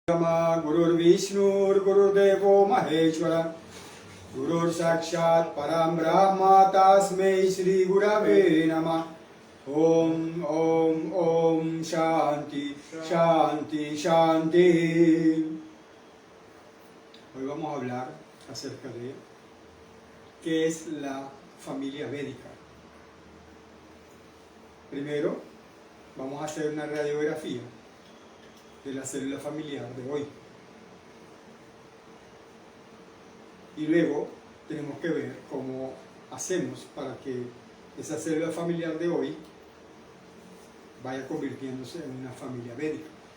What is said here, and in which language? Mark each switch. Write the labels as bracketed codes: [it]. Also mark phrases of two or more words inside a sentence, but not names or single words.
[sa] गुरुर् विष्णुर् गुरुदेवो महेश्वर गुरुर् साक्षात् परम् ब्रह्म तस्मै श्री गुरवे नमः. ॐ ॐ ॐ शान्ति शान्ति शान्ति. [es] Hoy vamos a hablar acerca de qué es la familia védica. Primero vamos a hacer una radiografía de la célula familiar de hoy. Y luego tenemos que ver cómo hacemos para que esa célula familiar de hoy vaya convirtiéndose en una familia védica.